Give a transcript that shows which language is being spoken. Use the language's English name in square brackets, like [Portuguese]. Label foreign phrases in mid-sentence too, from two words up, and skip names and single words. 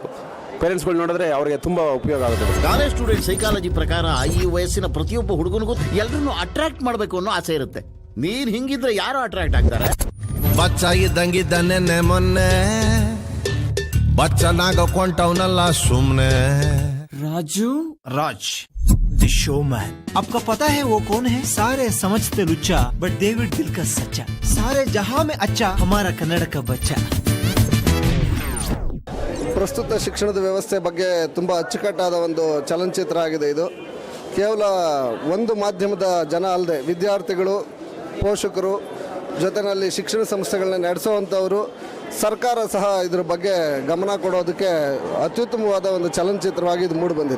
[Kannada] ಪೇರೆಂಟ್ಸ್ಗಳು ನೋಡಿದ್ರೆ ಅವ್ರಿಗೆ ತುಂಬ ಉಪಯೋಗ ಆಗುತ್ತೆ. [English] college student psychology [Kannada] ಪ್ರಕಾರ ಈ ವಯಸ್ಸಿನ ಪ್ರತಿಯೊಬ್ಬ ಹುಡುಗನಿಗೂ ಎಲ್ಲರನ್ನೂ ಅಟ್ರಾಕ್ಟ್ ಮಾಡಬೇಕು ಅನ್ನೋ ಆಸೆ ಇರುತ್ತೆ. ನೀನ್ ಹಿಂಗಿದ್ರೆ ಯಾರು ಅಟ್ರಾಕ್ಟ್ ಆಗ್ತಾರೆ? ಬಚ್ಚ ಇದ್ದಂಗಿದ್ದಾನೆ ಮೊನ್ನೆ, ಬಚ್ಚನಾಗ ಕೊಂಟವನಲ್ಲ ಸುಮ್ನೆ. [Hindi] राज द शोमैन. आपका पता है वो कौन है? सारे समझते लुच्चा बट डेविड दिल का सच्चा. सारे जहां में अच्छा हमारा कन्नड़ का बच्चा. [Kannada] ಪ್ರಸ್ತುತ ಶಿಕ್ಷಣದ ವ್ಯವಸ್ಥೆ ಬಗ್ಗೆ ತುಂಬ ಅಚ್ಚುಕಟ್ಟಾದ ಒಂದು ಚಲನಚಿತ್ರ ಆಗಿದೆ ಇದು. ಕೇವಲ ಒಂದು ಮಾಧ್ಯಮದ ಜನ ಅಲ್ಲದೆ ವಿದ್ಯಾರ್ಥಿಗಳು, ಪೋಷಕರು, ಜೊತೆಯಲ್ಲಿ ಶಿಕ್ಷಣ ಸಂಸ್ಥೆಗಳನ್ನ ನಡೆಸುವಂಥವರು, ಸರ್ಕಾರ ಸಹ ಇದ್ರ ಬಗ್ಗೆ ಗಮನ ಕೊಡೋದಕ್ಕೆ ಅತ್ಯುತ್ತಮವಾದ ಒಂದು ಚಲನಚಿತ್ರವಾಗಿ ಇದು ಮೂಡಿ ಬಂದಿದೆ.